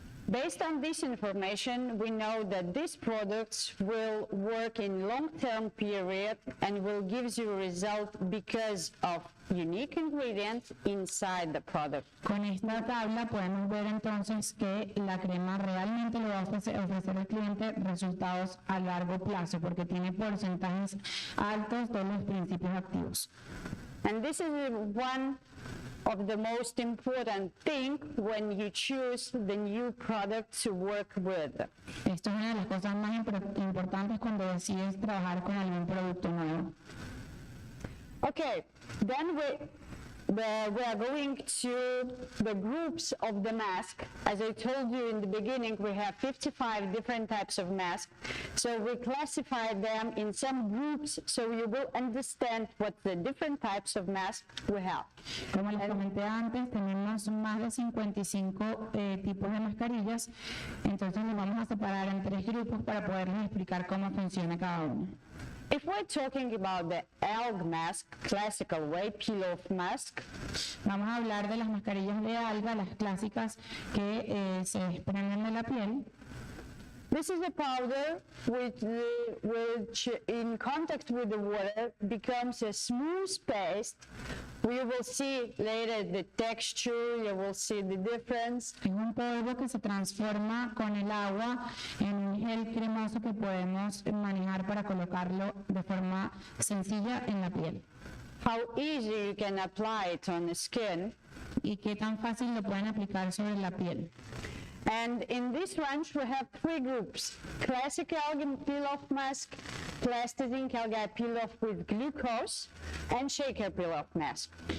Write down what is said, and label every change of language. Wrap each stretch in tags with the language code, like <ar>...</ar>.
<en>Based on this information, we know that these products will work in long-term period and will give you a result because of unique ingredients inside the product.</en> <es>Con esta tabla podemos ver entonces que la crema realmente le va a ofrecer al cliente resultados a largo plazo porque tiene porcentajes altos de los principios activos.</es> <en>And this is one of the most important thing when you choose the new product to work with.</en> <es>Esto es una de las cosas más importantes cuando decides trabajar con algún producto nuevo.</es> <en>Okay, then we are going to the groups of the mask. As I told you in the beginning, we have 55 different types of masks. So we classify them in some groups so you will understand what the different types of masks we have.</en> <es>Como les comenté antes, tenemos más de 55 tipos de mascarillas, entonces los vamos a separar en 3 grupos para poderles explicar cómo funciona cada uno.</es> <en>If we're talking about the algae mask, classical way, peel-off mask,</en> <es>vamos a hablar de las mascarillas de alga, las clásicas que se desprenden de la piel.</es> <en>This is a powder which in contact with the water becomes a smooth paste. You will see later the texture, you will see the difference.</en> <es>Es un polvo que se transforma con el agua en un gel cremoso que podemos manejar para colocarlo de forma sencilla en la piel.</es> <en>How easy you can apply it on the skin.</en> <es>Y qué tan fácil lo pueden aplicar sobre la piel.</es> <en>And in this range we have 3 groups: classic algae peel-off mask, plastic algae peel-off with glucose, and shaker peel-off mask.</en>